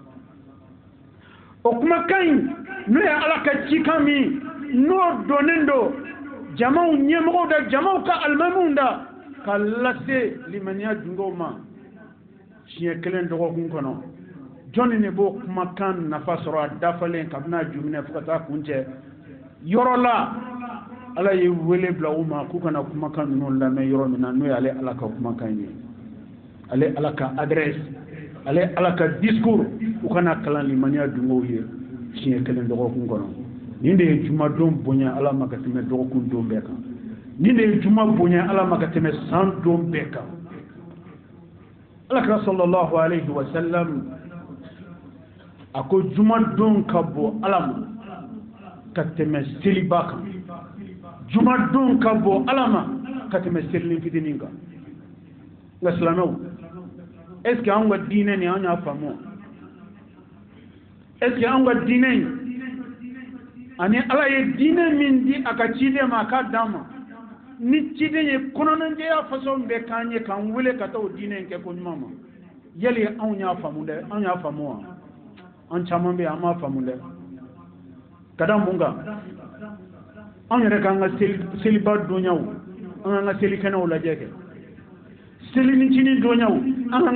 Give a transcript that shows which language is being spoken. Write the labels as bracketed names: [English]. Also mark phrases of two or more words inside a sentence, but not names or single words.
[Bambara] o kumakan in n'o ye ala ka cikan min n'o donnen don jamaw ɲɛmɔgɔw da jamaw ka alimamuw da ka lase limaniya dunkew ma siɲɛ kelen dɔgɔkun kɔnɔ jɔnni de b'o kumakan nafa sɔrɔ a dafalen kabini a juminɛ fo ka taa kuncɛ yɔrɔ la ala ye wele bila u ma k'u kana kumakan ninnu lamɛn yɔrɔ min na n'o ye ale ala ka kumakan ye ale ala ka adresse ale ala ka discours u kana kalan limaniya dunkew ye siɲɛ kelen dɔgɔkun kɔnɔ nin de ye jumadon bonya ala ma ka tɛmɛ dɔgɔkun don bɛɛ kan nin de ye juma bonya ala ma ka tɛmɛ san don bɛɛ kan alakira [Arabic] صلى الله عليه وسلم [Bambara] a ko jumadon ka bon ala ma ka tɛmɛ seliba kan jumadon ka bon ala ma ka tɛmɛ selinin fitinin kan nka silamɛw [French] est ce que [Bambara] an ka diinɛ nin an y'a faamu [French] est ce que [Bambara] an ka diinɛ in ani ala ye diinɛ min di a ka ciden ma a k'a d'an ma ni ciden ye kɔnɔnajɛya façon bɛɛ k'an ye k'an wele ka taa o diinɛ in kɛ ko ɲuman ma yali anw y'a faamu dɛ an y'a faamu wa an caman bɛ yen an m'a faamu dɛ ka da mun kan an yɛrɛ k'an ka seliba donyaw an k'an ka selikɛnɛw lajɛ kɛ selinicinin donyaw an k'an